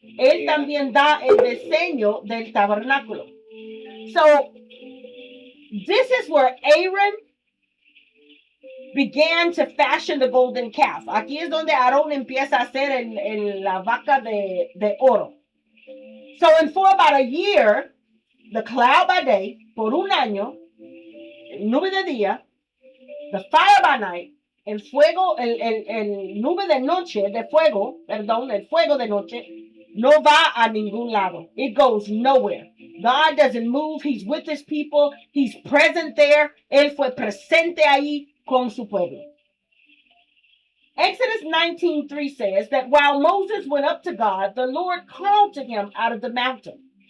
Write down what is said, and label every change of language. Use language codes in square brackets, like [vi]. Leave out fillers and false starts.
[es] Él también da el diseño del tabernáculo. [en] So, this is where Aaron began to fashion the golden calf. [es] Aquí es donde Aarón empieza a hacer la vaca de oro. [en] So, and for about a year, the cloud by day, [es] por un año, nube de día, [en] the fire by night, [es] el fuego, el nube de noche, el fuego de noche, no va a ningún lado. [en] It goes nowhere. God doesn't move. He's with his people. He's present there. [es] Él fue presente ahí con su pueblo. [en] Exodus 19:3 says that while Moses went up to God, the Lord called to him out of the mountain.